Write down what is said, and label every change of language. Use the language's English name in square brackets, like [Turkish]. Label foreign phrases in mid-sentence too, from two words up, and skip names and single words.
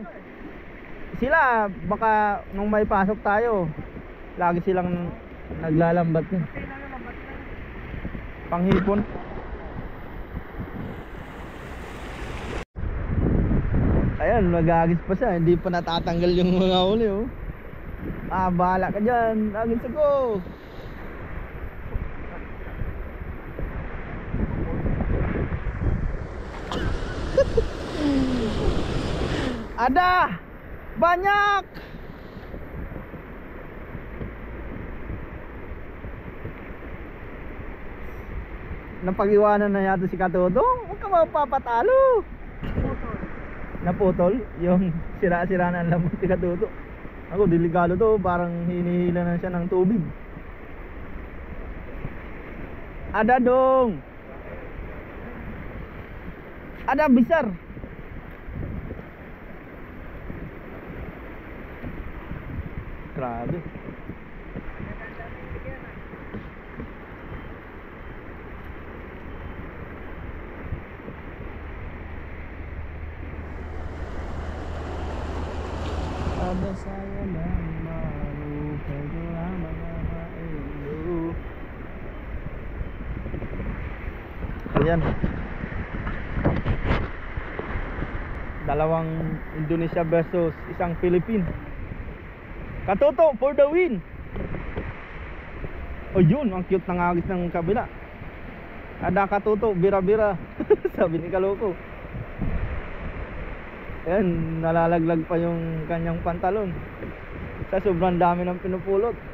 [Filipino] Sila baka nung may pasok tayo, lagi silang naglalambat niya. Panghipon. Ayan, nagagis pa siya, hindi pa natatanggal yung mga uli oh. Bahala ka dyan, agis ako. [Indonesian] Ada banyak. [Filipino] Napag-iwanan na yata si Katutong. Huwag ka mapapatalo. Naputol yung sira-sira na ang lamot si Katutong. Ako delikado to, parang hinihila na siya ng tubig. [Indonesian] Ada dong. Ada besar. Grabe. Ada saya dan malu kedua mga ilo. [Filipino] Ayan. Dalawang Indonesia versus isang Philippine. [English] Katuto for the win. [Filipino] Oh yun, ang cute ng agis ng kabila. [Indonesian] Ada Katuto, bira-bira. [Filipino] Sabi ni Kaloko. Ayan, nalalaglag pa yung kanyang pantalon sa sobrang dami ng pinupulot.